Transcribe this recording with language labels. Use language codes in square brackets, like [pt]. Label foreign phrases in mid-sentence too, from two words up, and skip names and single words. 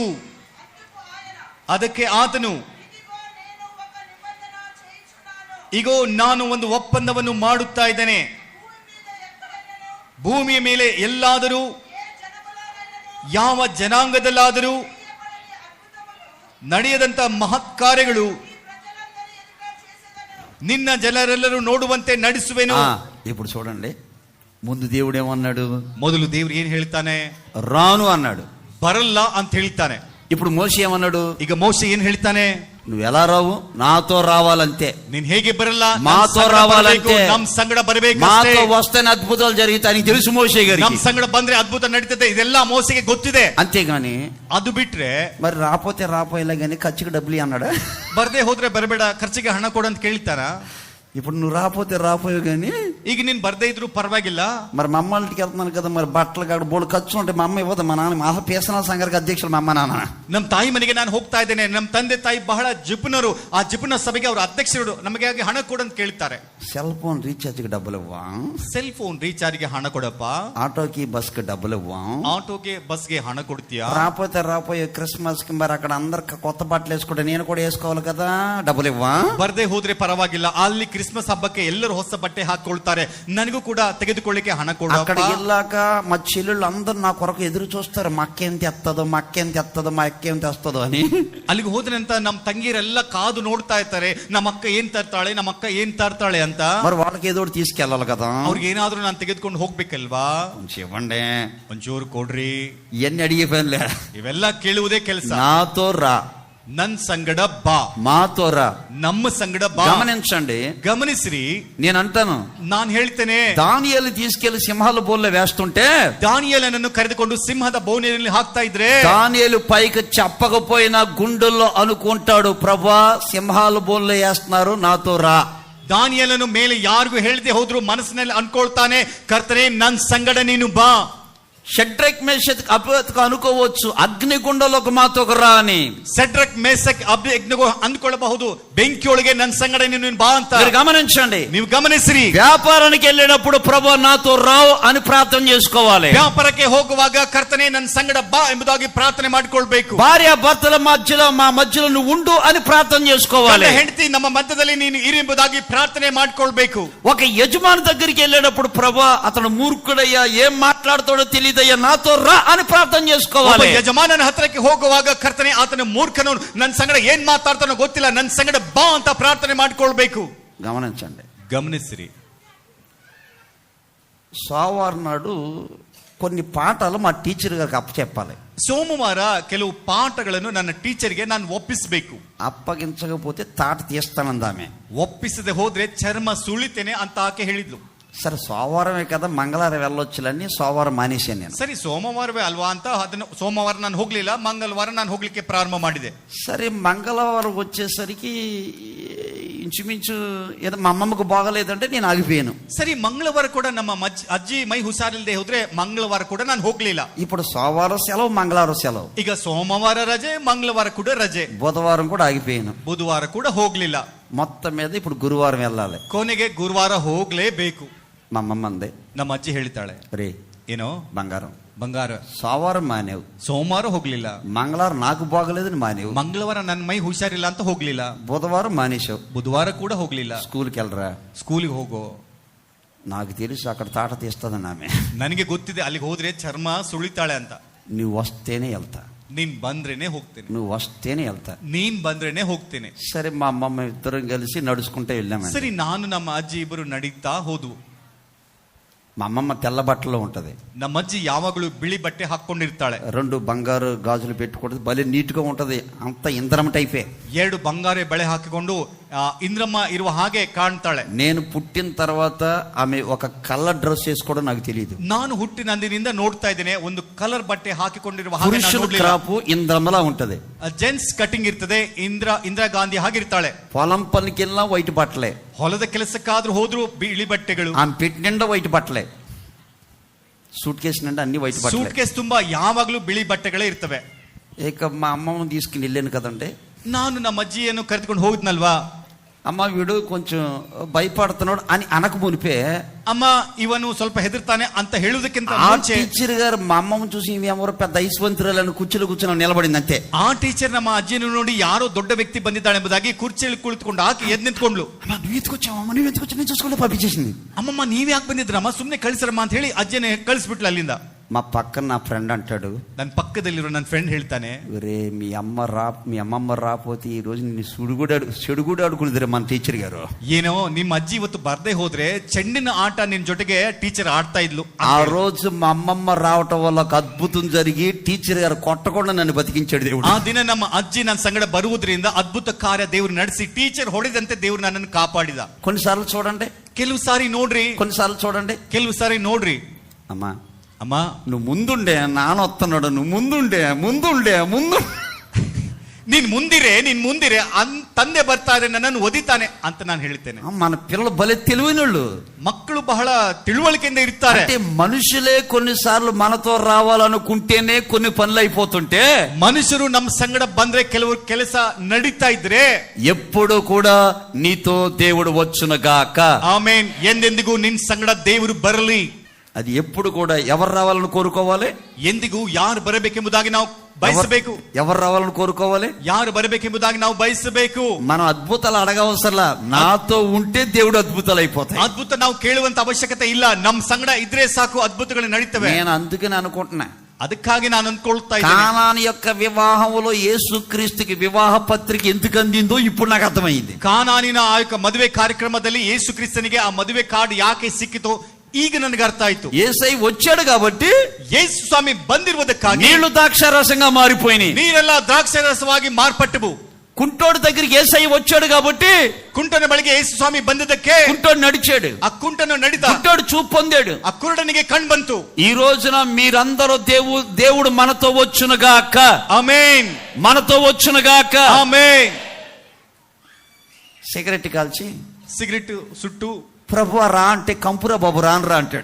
[kn] ಅದಕ್ಕೆ ಆತನು, ಇಗೋ ನಾನು ಒಂದು ಒಪ್ಪಂದವನ್ನು ಮಾಡುತ್ತಾ ಇದ್ದೇನೆ. ಭೂಮಿಯ ಮೇಲೆ ಎಲ್ಲಾದರೂ ಯಾವ ಜನಾಂಗದಲ್ಲಾದರೂ ನಡೆಯದಂತ ಮಹತ್ ಕಾರ್ಯಗಳು ನಿನ್ನ ಜನರೆಲ್ಲರೂ ನೋಡುವಂತೆ ನಡೆಸುವೆನು. [te] ఇప్పుడు చూడండి, ముందు దేవుడు ఏమన్నాడు? [kn] ಮೊದಲು ದೇವ್ರು ಏನ್ ಹೇಳ್ತಾನೆ? [te] రాను అన్నాడు, [kn] ಬರಲ್ಲ ಅಂತ ಹೇಳ್ತಾನೆ. [te] ఇప్పుడు మోషే ఏమన్నాడు? [kn] ಈಗ ಮೋಶೆ ಏನ್ ಹೇಳ್ತಾನೆ? [te] నువ్వు ఎలా రావు? నాతో రావాలంతే. [kn] ನೀನ್ ಹೇಗೆ ಬರಲ್ಲ? [te] మాతో రావాలంతే. [kn] ನಮ್ ಸಂಗಡ ಬರಬೇಕು. [te] మాతో వస్తేనే అద్భుతాలు జరుగుతాయి తెలుసు మోషే గారికి. [kn] ನಮ್ ಸಂಗಡ ಬಂದ್ರೆ ಅದ್ಭುತ ನಡೀತದೆ, ಇದೆಲ್ಲ ಮೋಸೆಗೆ ಗೊತ್ತಿದೆ. [te] అంతేగాని [kn] ಅದು ಬಿಟ್ರೆ [te] మరి రాపోతే రాపోయేలా కానీ ఖర్చుకి డబ్బులు అన్నాడా? [kn] ಬರ್ದೇ ಹೋದ್ರೆ ಬರಬೇಡ, ಖರ್ಚಿಗೆ ಹಣ ಕೊಡು ಅಂತ ಕೇಳ್ತಾರ? [te] ఇప్పుడు నువ్వు రాపోతే రాపోయావు కానీ [kn] ಈಗ ನೀನ್ ಬರ್ದೇ ಇದ್ರು ಪರ್ವಾಗಿಲ್ಲ. [te] మరి మా అమ్మ ఇంటికి వెళ్తున్నాను కదా, మరి బట్టలు కాదు బోడు ఖర్చు ఉంటే మా అమ్మ ఇవ్వదు. మా నాన్న మా పేసనాల సంఘానికి అధ్యక్షులు మా అమ్మ నాన్న. [kn] ನಮ್ ತಾಯಿ ಮನೆಗೆ ನಾನು ಹೋಗ್ತಾ ಇದ್ದೇನೆ, ನಮ್ ತಂದೆ ತಾಯಿ ಬಹಳ ಜಿಪುನರು, ಆ ಜಿಪುನ ಸಭೆಗೆ ಅವರು ಅಧ್ಯಕ್ಷರು, ನಮಗೆ ಹಾಗೆ ಹಣ ಕೊಡು ಅಂತ ಕೇಳ್ತಾರೆ. [en] cell phone recharge [te] డబ్బులు ఇవ్వం, [en] cell phone recharge [kn] ಹಣ ಕೊಡಪ್ಪ, [te] ఆటోకి బస్కి డబ్బులు ఇవ్వం, [kn] ಆಟೋಗೆ ಬಸ್ಗೆ ಹಣ ಕೊಡುತೀಯಾ? [te] రాపోతే రాపోయే క్రిస్మస్ కి మరి అక్కడ అందరికి కొత్త బట్టలు వేసుకుంటే నేను కూడా వేసుకోవాలి కదా, డబ్బులు ఇవ్వం. [kn] ಬರ್ದೇ ಹೋದ್ರೆ ಪರವಾಗಿಲ್ಲ, ಅಲ್ಲಿ ಕ್ರಿಸ್ಮಸ್ ಹಬ್ಬಕ್ಕೆ ಎಲ್ಲರೂ ಹೊಸ ಬಟ್ಟೆ ಹಾಕೊಳ್ತಾರೆ, ನನಗೂ ಕೂಡ ತೆಗೆದುಕೊಳ್ಳಿಕ್ಕೆ ಹಣ ಕೊಡು. [te] అక్కడికి వెళ్ళాక మా చెల్లెళ్ళు అందరు నా కొరకు ఎదురు చూస్తారు, మా అక్క ఏం తెత్తదో, మా అక్క ఏం తెత్తదో, మా అక్క ఏం తెస్తుందో అని. [kn] ಅಲ್ಲಿಗೆ ಹೋದ್ರಂತ ನಮ್ ತಂಗಿಯರೆಲ್ಲ ಕಾದು ನೋಡ್ತಾ ಇರ್ತಾರೆ, ನಮ್ಮ ಅಕ್ಕ ಏನ್ ತರ್ತಾಳೆ, ನಮ್ಮ ಅಕ್ಕ ಏನ್ ತರ್ತಾಳೆ ಅಂತ. [te] మరి వాళ్ళకి ఏదో ఒకటి తీసుకెళ్ళాలి కదా, [kn] ಅವ್ರಿಗೆ ಏನಾದ್ರೂ ನಾನು ತೆಗೆದುಕೊಂಡು ಹೋಗ್ಬೇಕಲ್ವಾ? [te] కొంచెం ఇవ్వండి, [kn] ಒಂಚೂರು ಕೊಡ್ರಿ. [te] ఇవన్నీ అడిగే పనిలే, [kn] ಇವೆಲ್ಲ ಕೇಳುವುದೇ ಕೆಲಸ. [te] నాతో రా, [kn] ನನ್ ಸಂಗಡ ಬಾ, [te] మాతో రా. [kn] ನಮ್ಮ ಸಂಗಡ ಬಾ. [te] గమనించండి, [kn] ಗಮನಿಸ್ರಿ, [te] నేను అంటాను, [kn] ನಾನ್ ಹೇಳ್ತೇನೆ, [te] దానియేలు తీసుకెళ్లి సింహాల బోన్లో వేస్తుంటే [kn] ದಾನಿಯೇಲನನ್ನು ಕರೆದುಕೊಂಡು ಸಿಂಹದ ಬೋನಿನಲ್ಲಿ ಹಾಕ್ತಾ ಇದ್ರೆ, [te] దానియేలు పైకి చెప్పకపోయినా గుండెల్లో అనుకుంటాడు, ప్రభా సింహాల బోన్లో వేస్తున్నారు, నాతో రా. [kn] ದಾನಿಯೇಲನು ಮೇಲೆ ಯಾರಿಗೂ ಹೇಳದೆ ಹೋದ್ರು ಮನಸ್ಸಿನಲ್ಲಿ ಅನ್ಕೊಳ್ತಾನೆ, ಕರ್ತನೇ ನನ್ ಸಂಗಡ ನೀನು ಬಾ. [te] షడ్రక్ మేషక్ అబేద్నెగో అనుకోవచ్చు, అగ్నిగుండంలోకి మాతో రా అని. [kn] ಸೆಡ್ರಕ್ ಮೇಸಕ್ ಅಬೇದ್ನೆಗೋ ಅಂದ್ಕೊಳ್ಳಬಹುದು, ಬೆಂಕಿಯೊಳಗೆ ನನ್ ಸಂಗಡ ನೀನು ಬಾ ಅಂತ. [te] మీరు గమనించండి, [kn] ನೀವು ಗಮನಿಸ್ರಿ, [te] వ్యాపారానికి వెళ్ళినప్పుడు ప్రభు నాతో రావు అని ప్రార్థన చేసుకోవాలి. [kn] ವ್ಯಾಪಾರಕ್ಕೆ ಹೋಗುವಾಗ ಕರ್ತನೇ ನನ್ ಸಂಗಡ ಬಾ ಎಂಬುದಾಗಿ ಪ್ರಾರ್ಥನೆ ಮಾಡಿಕೊಳ್ಬೇಕು. [te] భార్య భర్తల మధ్యలో మా మధ్యలో నువ్వు ఉండు అని ప్రార్థన చేసుకోవాలి. [kn] ಹೆಂಡತಿ ನಮ್ಮ ಮಧ್ಯದಲ್ಲಿ ನೀನು ಇರು ಎಂಬುದಾಗಿ ಪ್ರಾರ್ಥನೆ ಮಾಡಿಕೊಳ್ಬೇಕು. [te] ఒక యజమాని దగ్గరికి వెళ్ళేటప్పుడు ప్రభు అతను మూర్ఖుడయ్యా, ఏం మాట్లాడుతాడో తెలియదయ్యా, నాతో రా అని ప్రార్థన చేసుకోవాలి. [kn] ಯಜಮಾನನ ಹತ್ರಕ್ಕೆ ಹೋಗುವಾಗ ಕರ್ತನೇ ಆತನ ಮೂರ್ಖನು ನನ್ ಸಂಗಡ ಏನ್ ಮಾತಾಡ್ತಾನೋ ಗೊತ್ತಿಲ್ಲ, ನನ್ ಸಂಗಡ ಬಾ ಅಂತ ಪ್ರಾರ್ಥನೆ ಮಾಡಿಕೊಳ್ಬೇಕು. [te] గమనించండి, [kn] ಗಮನಿಸ್ರಿ, [te] సోమవారం నాడు కొన్ని పాఠాలు మా టీచర్ గారికి అప్పచెప్పాలి. [kn] ಸೋಮವಾರ ಕೆಲವು ಪಾಠಗಳನ್ನು ನನ್ನ ಟೀಚರ್ಗೆ ನಾನು ಒಪ್ಪಿಸಬೇಕು. [te] అప్పగించకపోతే తాట తీస్తానందామె. [kn] ಒಪ್ಪಿಸದೆ ಹೋದ್ರೆ ಚರ್ಮ ಸುಳಿತೇನೆ ಅಂತ ಆಕೆ ಹೇಳಿದ್ಲು. [te] సరే సోమవారమే కదా, మంగళవారం వెళ్ళొచ్చులని సోమవారం మానేశాను నేను. [kn] ಸರಿ సోమవాರವೇ ಅಲ್ವಾ ಅಂತ ಅದನ್ನು ಸೋಮವಾರ ನಾನು ಹೋಗ್ಲಿಲ್ಲ, ಮಂಗಳವಾರ ನಾನು ಹೋಗ್ಲಿಕ್ಕೆ ಪ್ರಾರಂಭ ಮಾಡಿದೆ. [te] సరే మంగళవారం వచ్చేసరికి ఇంచుమించు ఏదో మా అమ్మమ్మకు బాగలేదంటే నేను ఆగిపోయాను. [kn] ಸರಿ ಮಂಗಳವಾರ ಕೂಡ ನಮ್ಮ ಅಜ್ಜಿ ಮೈ ಹುಷಾರಿಲ್ಲದೆ ಹೋದ್ರೆ ಮಂಗಳವಾರ ಕೂಡ ನಾನು ಹೋಗ್ಲಿಲ್ಲ. [te] ఇప్పుడు సోమవారం సెలవు, మంగళవారం సెలవు, [kn] ಈಗ ಸೋಮವಾರ ರಜೆ, ಮಂಗಳವಾರ ಕೂಡ ರಜೆ, [te] బుధవారం కూడా ఆగిపోయాను, [kn] ಬುಧವಾರ ಕೂಡ ಹೋಗ್ಲಿಲ್ಲ. [te] మొత్తం మీద ఇప్పుడు గురువారం వెళ్ళాలి. [kn] ಕೊನೆಗೆ ಗುರುವಾರ ಹೋಗ್ಲೇಬೇಕು. [te] మా అమ్మమ్మ అంది, [kn] ನಮ್ಮ ಅಜ್ಜಿ ಹೇಳ್ತಾಳೆ, [te] రే [kn] ಏನೋ [te] బంగారం, [kn] ಬಂಗಾರ, [te] సోమవారం మానేవు, [kn] ಸೋಮವಾರ ಹೋಗ್ಲಿಲ್ಲ, [te] మంగళవారం నాకు బాగలేదని మానేవు, [kn] ಮಂಗಳವಾರ ನನ್ನ ಮೈ ಹುಷಾರಿಲ್ಲ ಅಂತ ಹೋಗ್ಲಿಲ್ಲ, [te] బుధవారం మానేశావు, [kn] ಬುಧವಾರ ಕೂಡ ಹೋಗ್ಲಿಲ್ಲ, [te] స్కూల్కి వెళ్ళరా, [kn] ಸ್ಕೂಲಿಗೆ ಹೋಗೋ. [te] నాకు తెలుసు అక్కడ తాట తీస్తుందని ఆమె. [kn] ನನಗೆ ಗೊತ್ತಿದೆ ಅಲ್ಲಿಗೆ ಹೋದ್ರೆ ಚರ್ಮ ಸುಳಿತಾಳೆ ಅಂತ. [te] నువ్వు వస్తేనే వెళ్తా, [kn] ನೀನ್ ಬಂದ್ರೇನೆ ಹೋಗ್ತೇನೆ, [te] నువ్వు వస్తేనే వెళ్తా. [kn] ನೀನ್ ಬಂದ್ರೇನೆ ಹೋಗ್ತೇನೆ. [te] సరే మా అమ్మమ్మ ఇద్దరం కలిసి నడుచుకుంటే వెళ్ళామండి. [kn] ಸರಿ, ನಾನು ನಮ್ಮ ಅಜ್ಜಿ ಇಬ್ಬರು ನಡೀತಾ ಹೋದ್ವು. [te] మా అమ్మమ్మ తెల్ల బట్టలో ఉంటది, [kn] ನಮ್ಮ ಅಜ್ಜಿ ಯಾವಾಗಲೂ ಬಿಳಿ ಬಟ್ಟೆ ಹಾಕೊಂಡಿರ್ತಾಳೆ, [te] 2 బంగారు గాజులు పెట్టుకుంటది, భలే నీట్ గా ఉంటది, అంత ఇంద్రమ టైపే. [kn] 2 ಬಂಗಾರ ಬಳೆ ಹಾಕಿಕೊಂಡು ಇಂದ್ರಮ್ಮ ಇರುವ ಹಾಗೆ ಕಾಣ್ತಾಳೆ. [te] నేను పుట్టిన తర్వాత ఆమె ఒక [en] colour dress [te] వేసుకోవడం నాకు తెలియదు. [kn] ನಾನು ಹುಟ್ಟಿನಂದಿನಿಂದ ನೋಡ್ತಾ ಇದ್ದೇನೆ, ಒಂದು ಕಲರ್ ಬಟ್ಟೆ ಹಾಕಿಕೊಂಡಿರುವ ಹಾಗೆ. [te] పురుషుల క్రాపు ఇంద్రమలా ఉంటది, [en] gents cutting [kn] ಇರ್ತದೆ, ಇಂದಿರಾ ಗಾಂಧಿ ಹಾಗಿರ್ತಾಳೆ. [te] పొలం పనికి వెళ్ళినా వైట్ బట్టలే, [kn] ಹೊಲದ ಕೆಲಸಕ್ಕಾದ್ರೂ ಹೋದ್ರು ಬಿಳಿ ಬಟ್ಟೆಗಳು, [te] ఆమె పెట్టి నిండా వైట్ బట్టలే, [en] suit case [te] నిండా అన్ని వైట్ బట్టలే. [en] suit case [kn] ತುಂಬಾ ಯಾವಾಗ್ಲೂ ಬಿಳಿ ಬಟ್ಟೆಗಳೇ ಇರ್ತವೆ. [te] ఇక మా అమ్మమ్మని తీసుకుని వెళ్ళాను కదండి, [kn] ನಾನು ನಮ್ಮ ಅಜ್ಜಿಯನ್ನು ಕರೆದುಕೊಂಡು ಹೋಗಿದ್ನಲ್ವಾ, [te] అమ్మ వీడు కొంచెం భయపడుతున్నాడు అని అనక మునిపే, [kn] ಅಮ್ಮ ಇವನು ಸ್ವಲ್ಪ ಹೆದರ್ತಾನೆ ಅಂತ ಹೇಳುವುದಕ್ಕಿಂತ ఆ ಮುಂಚೆ [te] టీచర్ గారు మా అమ్మమ్మ చూసి ఎవరో పెద్ద ఐశ్వంతురాలని కుర్చీలో కూర్చొని నిలబడింది అంతే. [kn] ಆ ಟೀಚರ್ ನಮ್ಮ ಅಜ್ಜಿಯನ್ನು ನೋಡಿ ಯಾರೋ ದೊಡ್ಡ ವ್ಯಕ್ತಿ ಬಂದಿದ್ದಾಳೆ ಎಂಬುದಾಗಿ ಕುರ್ಚಿಯಲ್ಲಿ ಕುಳಿತುಕೊಂಡು ಆಕೆ ಎದ್ದು ನಿಂತ್ಕೊಂಡ್ಲು. [te] అమ్మ నువ్వు ఎత్తుకొచ్చావమ్మ, నువ్వు ఎత్తుకొచ్చి నేను చూసుకుంటే పంపించేసింది. [kn] ಅಮ್ಮಮ್ಮ ನೀವ್ ಯಾಕೆ ಬಂದಿದ್ರಮ್ಮ, ಸುಮ್ನೆ ಕಳಿಸ್ರಮ್ಮ ಅಂತ ಹೇಳಿ ಅಜ್ಜನೇ ಕಳಿಸ್ಬಿಟ್ಲು ಅಲ್ಲಿಂದ. [te] మా పక్కన నా ఫ్రెండ్ అంటాడు, [kn] ನನ್ನ పక్కದಲ್ಲಿರೋ ನನ್ನ ಫ್ರೆಂಡ್ ಹೇಳ್ತಾನೆ, [te] ఒరే మీ అమ్మమ్మ రాపోతే ఈ రోజు నిన్ను చెడుగుడు ఆడుకునిదిరే మన టీచర్ గారు. [kn] ಏನೋ ನಿಮ್ಮ ಅಜ್ಜಿ ಇವತ್ತು ಬರ್ದೇ ಹೋದ್ರೆ ಚೆಂಡಿನ ಆಟ ನಿನ್ ಜೊತೆಗೆ ಟೀಚರ್ ಆಡ್ತಾ ಇದ್ಲು. [te] ఆ రోజు మా అమ్మమ్మ రావటం వల్ల ఒక అద్భుతం జరిగి టీచర్ గారు కొట్టకుండా నన్ను బతికించాడు దేవుడు. [kn] ಆ ದಿನ ನಮ್ಮ ಅಜ್ಜಿ ನನ್ನ ಸಂಗಡ ಬರುವುದರಿಂದ ಅದ್ಭುತ ಕಾರ್ಯ ದೇವರು ನಡೆಸಿ ಟೀಚರ್ ಹೊಡೆದಂತೆ ದೇವರು ನನ್ನನ್ನು ಕಾಪಾಡಿದ. [te] కొన్నిసార్లు చూడండి, [kn] ಕೆಲವು ಸಾರಿ ನೋಡ್ರಿ, [te] కొన్నిసార్లు చూడండి, [kn] ಕೆಲವು ಸಾರಿ ನೋಡ್ರಿ, [te] అమ్మా [kn] ಅಮ್ಮ [te] నువ్వు ముందుండే నాన్న వస్తున్నాడు, నువ్వు ముందుండే [kn] ನೀನ್ ಮುಂದಿರೆ ತಂದೆ ಬರ್ತಾ ಇದ್ರೆ ನನ್ನನ್ನು ಒದಿತಾನೆ ಅಂತ ನಾನು ಹೇಳ್ತೇನೆ. [te] మన పిల్లలు భలే తెలివైనోళ్ళు, [kn] ಮಕ್ಕಳು ಬಹಳ ತಿಳುವಳಿಕೆಯಿಂದ ಇರ್ತಾರೆ. [te] అంటే మనుషులే కొన్నిసార్లు మనతో రావాలనుకుంటేనే కొన్ని పనులు అయిపోతుంటే, [kn] ಮನುಷ್ಯರು ನಮ್ಮ ಸಂಗಡ ಬಂದ್ರೆ ಕೆಲವು ಕೆಲಸ ನಡೀತಾ ಇದ್ರೆ [te] ఎప్పుడు కూడా నీతో దేవుడు వచ్చునుగాక. [kn] ಆಮೇನ್, ಎಂದೆಂದಿಗೂ ನಿನ್ ಸಂಗಡ ದೇವರು ಬರಲಿ. [te] అది ఎప్పుడు కూడా ఎవరు రావాలని కోరుకోవాలి, [kn] ಎಂದಿಗೂ ಯಾರು ಬರಬೇಕೆಂಬುದಾಗಿ ನಾವು ಬಯಸಬೇಕು. [te] ఎవరు రావాలని కోరుకోవాలి, [kn] ಯಾರು ಬರಬೇಕೆಂಬುದಾಗಿ ನಾವು ಬಯಸಬೇಕು. [te] మనం అద్భుతాలు అడగవసరలా, నాతో ఉంటే దేవుడు అద్భుతాలు అయిపోతాయి. [kn] ಅದ್ಭುತ ನಾವು ಕೇಳುವಂತ ಅವಶ್ಯಕತೆ ಇಲ್ಲ, ನಮ್ ಸಂಗಡ ಇದ್ರೆ ಸಾಕು ಅದ್ಭುತಗಳು ನಡೀತವೆ. [te] నేను అందుకని అనుకుంటున్నా, [kn] ಅದಕ್ಕಾಗಿ ನಾನು ಅನ್ಕೊಳ್ತಾ ಇದ್ದೇನೆ, [te] కానాను యొక్క వివాహంలో యేసుక్రీస్తుకి వివాహ పత్రిక ఎందుకు అందిందో ఇప్పుడు నాకు అర్థమైంది. [kn] ಕಾನಾನಿನ ಆ యొక్క ಮದುವೆ ಕಾರ್ಯಕ್ರಮದಲ್ಲಿ ಯೇಸು ಕ್ರಿಸ್ತನಿಗೆ ಆ ಮದುವೆ ಕಾರ್ಡ್ ಯಾಕೆ ಸಿಕ್ಕಿತು ಈಗ ನನಗೆ ಅರ್ಥ ಆಯ್ತು. [te] యేసై వచ్చాడు కాబట్టి [kn] ಯೇಸು ಸ್ವಾಮಿ ಬಂದಿರುವುದಕ್ಕಾಗಿ [te] నీళ్లు ద్రాక్షారసంగా మారిపోయినాయి, [kn] ನೀರೆಲ್ಲ ದ್ರಾಕ್ಷಾರಸವಾಗಿ ಮಾರ್ಪಟ್ಟವು. [te] కుంటోడు దగ్గరికి యేసయ్య వచ్చాడు కాబట్టి [kn] ಕುಂಟನ ಬಳಿಗೆ ಯೇಸು ಸ್ವಾಮಿ ಬಂದದಕ್ಕೆ [te] కుంటోడు నడిచాడు, [kn] ಆ ಕುಂಟನು ನಡಿತ, [te] కుంటోడు చూపు పొందాడు. [kn] ಆ ಕುರುಡನಿಗೆ ಕಣ್ ಬಂತು. [te] ఈ రోజున మీరందరూ దేవుడు మనతో వచ్చునుగాక, ఆమేన్, మనతో వచ్చునుగాక. ఆమేన్. సిగరెట్ కాల్చి [kn] ಸಿಗರೇಟ್ ಸುಟ್ಟು [te] ప్రభు రా అంటే కంపురా బాబు రానరా అంటాడు.